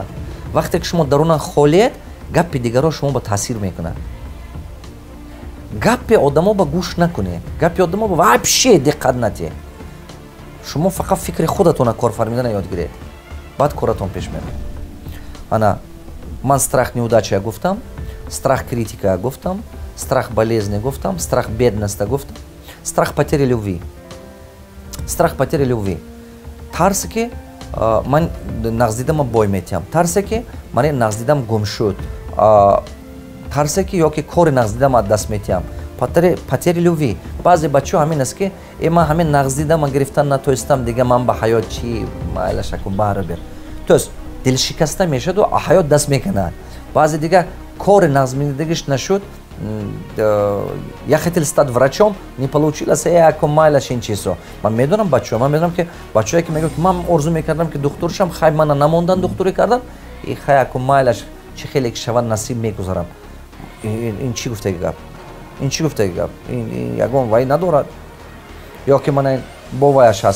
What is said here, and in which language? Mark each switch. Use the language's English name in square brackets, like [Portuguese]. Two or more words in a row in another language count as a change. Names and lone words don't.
[Tajik] вақте ки шумо дарунан холиед, гапи дигарро шумо ба таъсир мекунад. гапи одамо ба гӯш накунед. гапи одамо ба вообще диққат натиҳед. шумо фақат фикри худатона кор фармидана ёд гиред. баъд коратон пеш мерад. ана ман [Russian] страх неудача гуфтам, страх критика гуфтам, страх болезни гуфтам, страх бедности гуфтам, страх потери любви. страх потери любви. [Tajik] тарсе ки ман нағздидама бой метиҳам. тарсе ки ман нағздидам гум шуд. тарсе ки ё ки кори нағздидам аз даст метиҳам. [Russian] потери любви. [Tajik] баъзе бачаҳо ҳамин аст ки ман ҳамин нағздидама гирифтан натоистам, дига ман ба ҳаёт чӣ майлашаку баробер. тоест дилшикаста мешаду ҳаёт даст мекунад. баъзе дига кори нағзмидагиш нашуд, [Russian] я хотел стать врачом, не получилось, [Tajik] майляш ин чизо. ман медонам бачаҳо, ман медонам ки бачаҳое ки мегӯяд ки ман орзу мекардам ки духтур шам, хай мана намондан духтурӣ кардан, хай майляш чӣ хеле ки шавад насиб мегузарам. ин чӣ гуфтаги гап? ин чӣ гуфтаги гап? ин ягон вай надорад. ё ки мана бо ваяш ҳаст.